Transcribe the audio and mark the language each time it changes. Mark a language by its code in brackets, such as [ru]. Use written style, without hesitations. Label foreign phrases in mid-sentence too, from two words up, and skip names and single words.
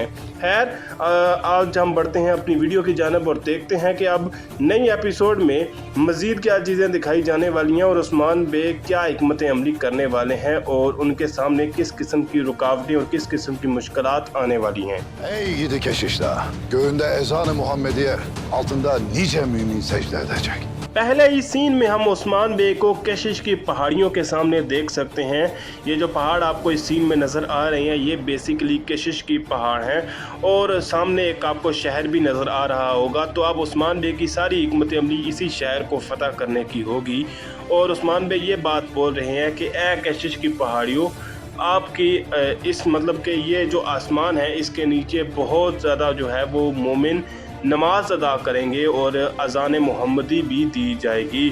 [ur] خیر، آج ہم بڑھتے ہیں اپنی ویڈیو کی جانب اور دیکھتے ہیں کہ اب نئی ایپیسوڈ میں مزید کیا چیزیں دکھائی جانے والی ہیں اور عثمان بیگ کیا حکمت عملی کرنے والے ہیں اور ان کے سامنے کس قسم کی رکاوٹیں اور کس قسم کی مشکلات آنے والی ہیں. [tr] Ey gidi keşişler, göğünde ezan-ı Muhammediye, altında nice mümin secde edecek. [ur] پہلے ہی سین میں ہم عثمان بے کو کشش کی پہاڑیوں کے سامنے دیکھ سکتے ہیں. یہ جو پہاڑ آپ کو اس سین میں نظر آ رہے ہیں یہ بیسکلی کشش کی پہاڑ ہیں اور سامنے ایک آپ کو شہر بھی نظر آ رہا ہوگا. تو اب عثمان بے کی ساری حکمت عملی اسی شہر کو فتح کرنے کی ہوگی اور عثمان بے یہ بات بول رہے ہیں کہ اے کشش کی پہاڑیوں، آپ کی اس کے یہ جو آسمان ہے اس کے نیچے بہت زیادہ جو ہے وہ مومن نماز ادا کریں گے اور اذان محمدی بھی دی جائے گی.